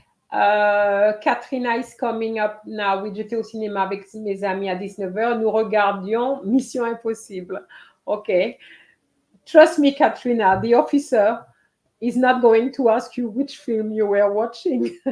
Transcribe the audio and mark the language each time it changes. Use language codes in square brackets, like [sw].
[en] Katrina is coming up now. [fr] Oui, j'étais au cinéma avec mes amis à 19h. Nous regardions Mission Impossible. [en] Okay. Trust me, Katrina, the officer is not going to ask you which film you were watching.